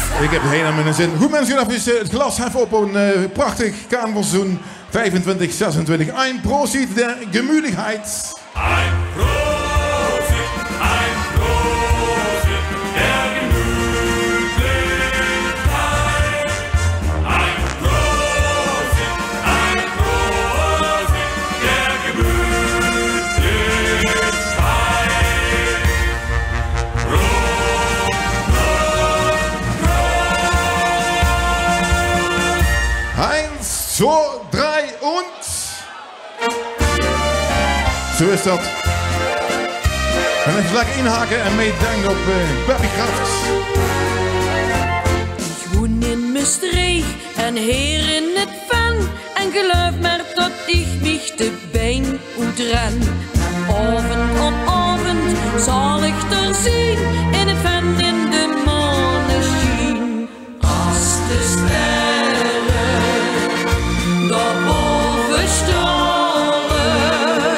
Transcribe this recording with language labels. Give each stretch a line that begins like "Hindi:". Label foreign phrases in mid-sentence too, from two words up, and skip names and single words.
Dutch: Ik heb het helemaal in de zin. Goed mensen, gaan even het glas heffen op een prachtig carnavalseizoen 25, 26.
German: Ein Prosit der Gemütlichkeit. Ein Prosit der Gemütlichkeit. Ein Prosit der Gemütlichkeit. Eins, zwei, drei und...
Dutch: Zo is dat. En even lekker inhaken en meedenken op Baby Kraft.
German: Ich wohne
Dutch: in Maastricht en hier in het Ven. En geloof maar dat ik mich de been uitren. Avond op avond zal ik er zien. In het Ven in de maneschijn. Als de sterren daarboven stralen.